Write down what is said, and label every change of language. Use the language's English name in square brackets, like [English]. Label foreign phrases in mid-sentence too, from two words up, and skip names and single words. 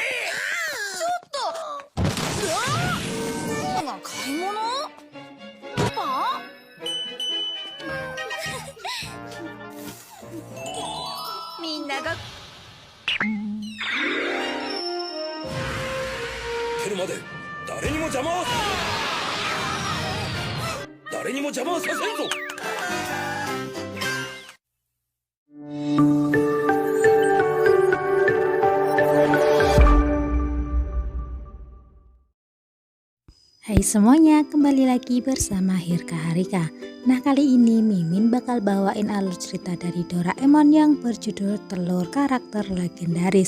[Japanese] ちょっとうわ買い物パパみんなが来るまで誰にも邪魔はさせんぞ。 [Indonesian] Hai semuanya, kembali lagi bersama Hirka Harika. Nah, kali ini Mimin bakal bawain alur cerita dari Doraemon yang berjudul Telur Karakter Legendaris.